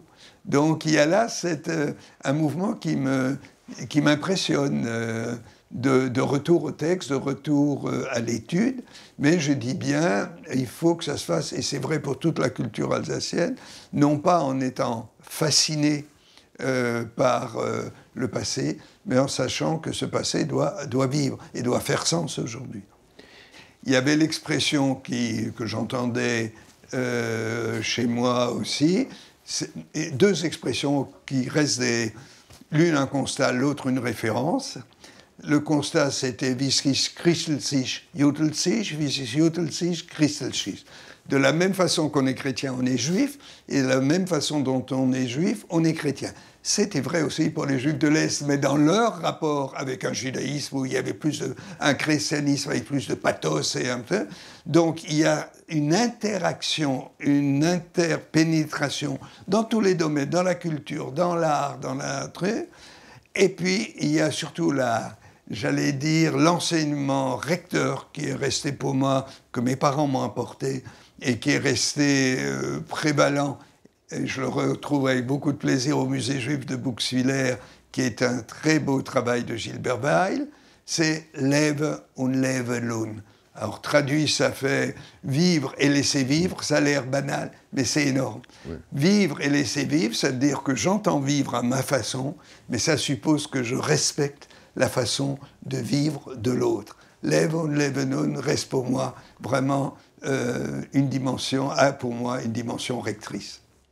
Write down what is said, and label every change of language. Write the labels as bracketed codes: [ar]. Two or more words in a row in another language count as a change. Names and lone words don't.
[fr] Donc il y a là un mouvement qui m'impressionne, de retour au texte, de retour à l'étude, mais je dis bien, il faut que ça se fasse, et c'est vrai pour toute la culture alsacienne, non pas en étant fasciné par le passé, mais en sachant que ce passé doit vivre et doit faire sens aujourd'hui. Il y avait l'expression que j'entendais chez moi aussi, deux expressions qui restent l'une un constat, l'autre une référence. Le constat, c'était [gsw] « Wie es christelt sich, jutelt sich, wie es jutelt sich, christelt sich ». [fr] De la même façon qu'on est chrétien, on est juif, et de la même façon dont on est juif, on est chrétien. C'était vrai aussi pour les juifs de l'Est, mais dans leur rapport avec un judaïsme où il y avait un christianisme avec plus de pathos et un peu. Donc il y a une interaction, une interpénétration dans tous les domaines, dans la culture, dans l'art, dans la et puis il y a surtout j'allais dire, l'enseignement recteur qui est resté pour moi, que mes parents m'ont apporté, et qui est resté prévalent. Et je le retrouve avec beaucoup de plaisir au musée juif de Bouxwiller, qui est un très beau travail de Gilbert Weil, c'est « [gsw] Lebe und lebe lohn ». [fr] Alors traduit, ça fait « vivre et laisser vivre », ça a l'air banal, mais c'est énorme. Oui. Vivre et laisser vivre, ça veut dire que j'entends vivre à ma façon, mais ça suppose que je respecte la façon de vivre de l'autre. [gsw] Lebe und lebe lohn [fr] reste pour moi vraiment une dimension rectrice.